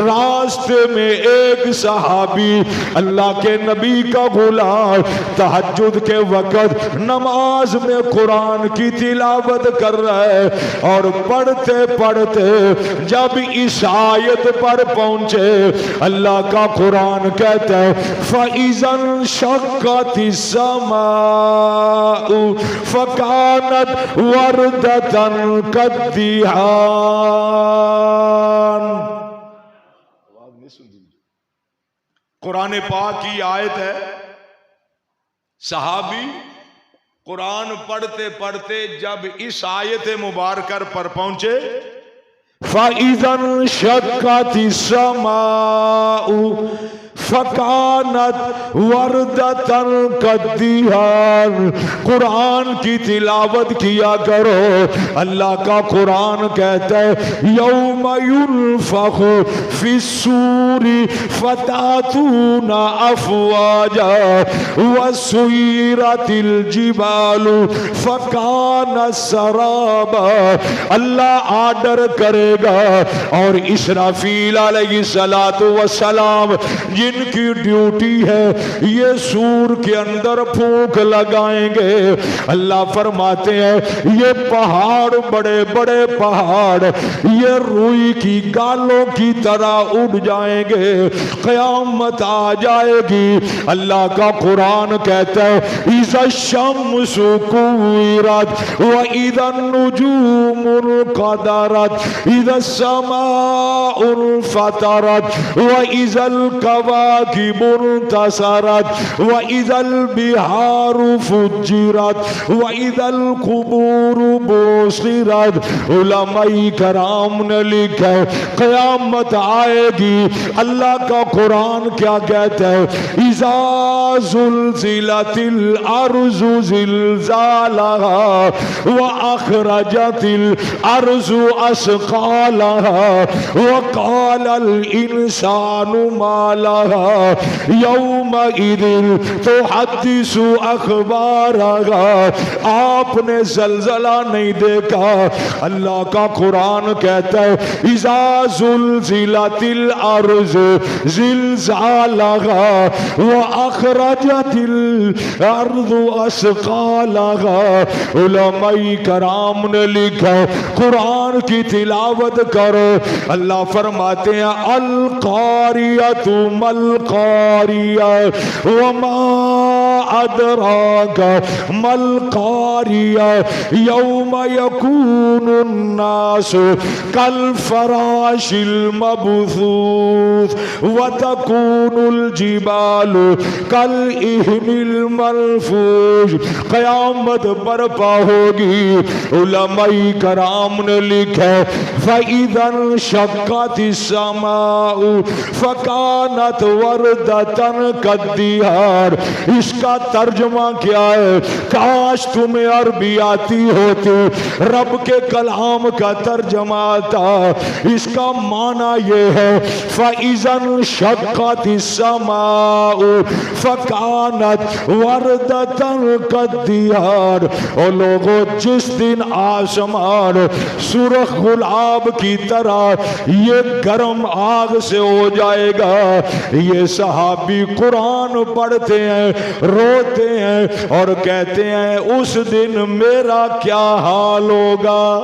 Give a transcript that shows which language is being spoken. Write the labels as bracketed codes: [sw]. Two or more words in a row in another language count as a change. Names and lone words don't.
[hi] रास्ते में एक सहाबी अल्लाह के नबी का गुलाम तहज्जुद के वक्त नमाज में कुरान की तिलावत कर रहा है और पढ़ते पढ़ते जब इस आयत पर पहुंचे, अल्लाह का कुरान कहता है [ar] فإذا شقت السماء فكانت وردة كالدهان. [hi] कुरान पाक की आयत है। सहाबी कुरान पढ़ते पढ़ते जब इस आयत मुबारक पर पहुंचे, [ar] فإذا شقت السماء فكانت وردة كالدهان. [hi] कुरान की तिलावत किया करो। अल्लाह का कुरान कहता है [ar] يوم ينفخ في الصور فتأتون أفواجا وسيرت الجبال فكانت سرابا. [hi] अल्लाह आर्डर करेगा और इसराफील [ar] عليه الصلاة والسلام [hi] जिनकी ड्यूटी है ये सूर के अंदर फूंक लगाएंगे। अल्लाह फरमाते हैं ये पहाड़, बड़े बड़े पहाड़, ये रुई की गालों की तरह उड़ जाएंगे, क़यामत आ जाएगी। अल्लाह का कुरान कहता है [ar] إذا الشمس كورت وإذا النجوم انكدرت إذا السماء انفطرت وإذا الكواكب انتثرت وإذا البحار فجرت وإذا القبور بعثرت. [hi] उलमाए कराम ने लिखा है क़यामत आएगी। अल्लाह का कुरान क्या कहता है [ar] إذا زلزلت الأرض زلزالها وأخرجت الأرض أثقالها وقال الإنسان ما لها يومئذ تحدث أخبارها. [hi] आपने ज़लज़ला नहीं देखा। अल्लाह का कुरान कहता है [ar] إذا زلزلت الأرض زلزالها وأخرجت الأرض أثقالها. [hi] उलमाए कराम ने लिखा कुरान की तिलावत करो। अल्लाह फरमाते हैं [ar] القارعة ما ما القارعة وما أدراك ما القارعة يوم يكون الناس كالفراش المبثوث وتكون الجبال كالعهن المنفوش. [hi] क़यामत बर्पा होगी। उलमाए कराम ने लिखा [ar] فإذا شقت السماء فكانت وردة كالدهان. [hi] इसका तर्जुमा क्या है? काश तुम्हें अरबी आती होती, रब के कलाम का तर्जुमा था। इसका माना ये है [ar] فإذا شقت السماء فكانت وردة كالدهان. [hi] और लोगों, जिस दिन आसमान सुर्ख गुलाब की तरह ये गर्म आग से हो जाएगा, ये सहाबी कुरान पढ़ते हैं, रोते हैं और कहते हैं उस दिन मेरा क्या हाल होगा।